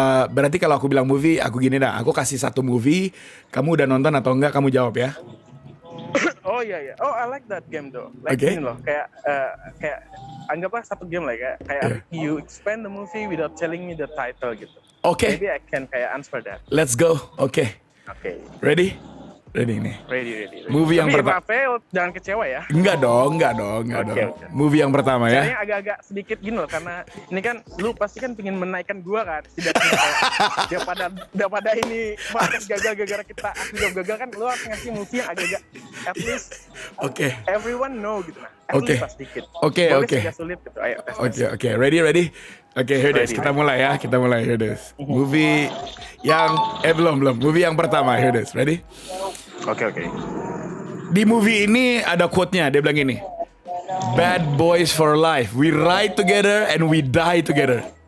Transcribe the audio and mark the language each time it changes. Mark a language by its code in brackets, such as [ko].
[id] Berarti kalau aku bilang movie, aku gini dah, aku kasih 1 movie, kamu udah nonton atau enggak, kamu jawab ya. Oh iya. [en] Oh, I like that game though. [id] Like ini loh, kayak anggaplah 1 game lah kayak [en] you explain the movie without telling me the title [id] gitu. [en] Okay. Maybe I can [id] kayak [en] answer that. Let's go. Okay. Okay. Ready? Ready nih. Ready. [id] Movie yang Tapi pertama. Rafael jangan kecewa ya. Enggak dong. Oke. Movie yang pertama ya. Caranya agak-agak sedikit gini loh, karena ini kan lu pasti kan pengen menaikkan gua kan, setidaknya kayak daripada ini podcast gagal gara-gara kita juga gagal kan, lu harus ngasih movie yang agak-agak [en] at least everyone know [id] gitu nah. At least pas dikit. Oke. Agak sulit gitu. Ayo. [en] Oke. Ready? Oke, here it is. [id] Kita mulai ya. [en] Here it is. [id] Movie yang belum. Movie yang pertama. [en] Here it is. Ready? [id] Oke. Di movie ini ada quote-nya. Dia bilang gini. [en] Bad boys for life. We ride together and we die together.